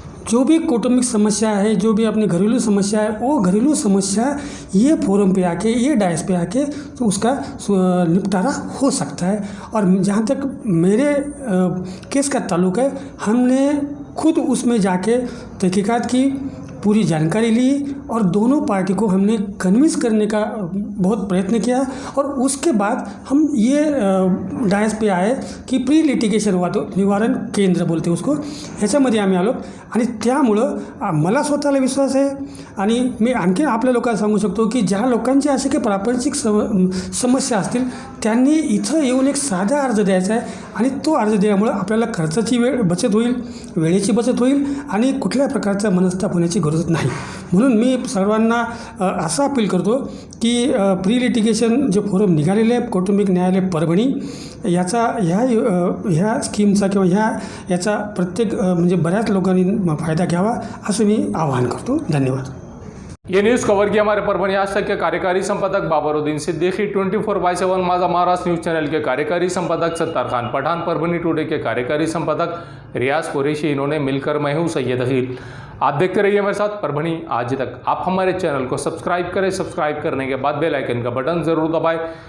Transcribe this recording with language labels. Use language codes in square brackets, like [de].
[hi] जो भी कौटुंबिक समस्या है, जो भी अपनी घरेलू समस्या है, वो घरेलू समस्या ये फोरम पे आके, ये डायस पे आके तो उसका निपटारा हो सकता है. और जहाँ तक मेरे केस का ताल्लुक है, हमने खुद उसमें जाके तहकीकात की, पूरी जानकारी ली और दोनों पार्टी को हमने कन्विंस करने का बहुत प्रयत्न किया और उसके बाद हम ये डायस पे आए की प्री लिटिगेशन वाद निवारण केंद्र बोलते उसको, [mr] ह्याच्यामध्ये आम्ही आलो आणि त्यामुळं मला स्वतःला विश्वास आहे आणि मी आणखी आपल्या लोकांना सांगू शकतो की ज्या लोकांची असे काही प्रापंचिक समस्या असतील त्यांनी इथं येऊन एक साधा अर्ज द्यायचा आहे आणि तो अर्ज दिल्यामुळं आपल्याला खर्चाची बचत होईल, वेळेची बचत होईल आणि कुठल्या प्रकारचा मनस्ताप होण्याची गरज नाही. म्हणून मी सर्वांना असं अपील करतो की प्री लिटिगेशन जे फोरम निघालेले आहे कौटुंबिक न्यायालय परभणी याचा ह्या स्कीमचा किंवा याचा प्रत्येक म्हणजे बऱ्याच लोकांनी फायदा घ्यावा असं मी आवाहन करतो. धन्यवाद. [hi] ये न्यूज़ कवर किया हमारे परभणी आज तक के कार्यकारी संपादक बाबरुद्दीन सिद्दीकी, 24/7 माझा महाराष्ट्र न्यूज़ चैनल के कार्यकारी संपादक सत्तार खान पठान, परभणी टुडे के कार्यकारी संपादक रियाज कुरैशी, इन्होंने मिलकर मैं हूँ सैयद अखिल. आप देखते रहिए मेरे साथ परभणी आज तक. आप हमारे चैनल को सब्सक्राइब करें, सब्सक्राइब करने के बाद बेल आइकन का बटन ज़रूर दबाएं.